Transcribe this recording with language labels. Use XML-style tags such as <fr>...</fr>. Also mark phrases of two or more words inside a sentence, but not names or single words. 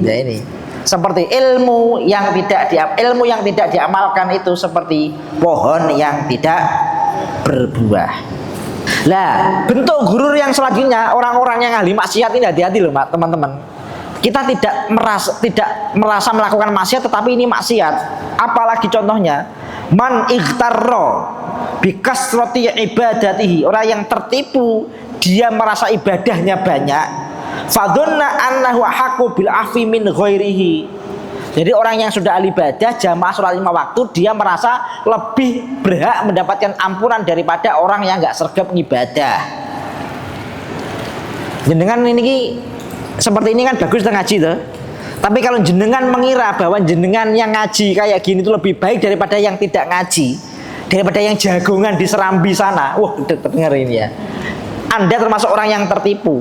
<id>Ya ini seperti ilmu yang tidak diamalkan itu seperti pohon yang tidak berbuah. Lah, bentuk gurur yang selanjutnya orang-orang yang ahli maksiat ini, hati-hati loh teman-teman. Kita tidak merasa melakukan maksiat, tetapi ini maksiat. Apalagi contohnya,</id> <ar>من اغتر بكثرة عبادته,</ar> <id>orang yang tertipu, dia merasa ibadahnya banyak,</id> <ar>فظن أنه أحق بالعفو من غيره.</ar> <id>Jadi orang yang sudah ahli ibadah, jamaah sholat 5 waktu, dia merasa lebih berhak mendapatkan ampunan daripada orang yang nggak sergap ibadah. Jenengan ini seperti ini kan bagus kita ngaji tuh. Tapi kalau jenengan mengira bahwa jenengan yang ngaji kayak gini itu lebih baik daripada yang tidak ngaji, daripada yang jagongan di Serambi sana, dengar ini ya, Anda termasuk orang yang tertipu.</id>